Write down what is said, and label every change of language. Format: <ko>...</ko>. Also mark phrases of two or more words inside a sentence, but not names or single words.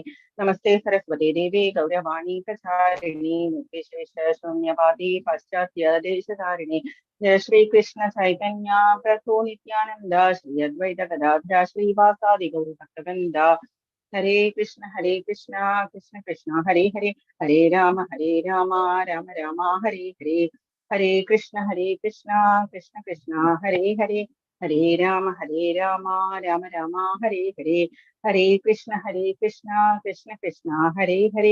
<sa>നമസ്തേ സരസ്വതേ ദേവേ ഗൗരവാണി പ്രചാരിണി നിർവിശേഷ ശൂന്യവാദി പാശ്ചാത്യ ദേശധാരിണി. ജയ ശ്രീ കൃഷ്ണ ചൈതന്യ പ്രഭു നിത്യാനന്ദ ശ്രീ അദ്വൈത ഗദാധര ശ്രീവാസാദി ഗൗര ഭക്തവൃന്ദ. ഹരേ കൃഷ്ണ കൃഷ്ണ കൃഷ്ണ ഹരേ ഹരേ. ഹരേ രാമ രാമ രാമ ഹരേ ഹരേ. ഹരേ കൃഷ്ണ കൃഷ്ണ കൃഷ്ണ ഹരേ ഹരേ. ഹരേ രാമ രാമ രാമ ഹരേ ഹരേ. ഹരേ കൃഷ്ണ കൃഷ്ണ കൃഷ്ണ ഹരേ ഹരേ.</sa>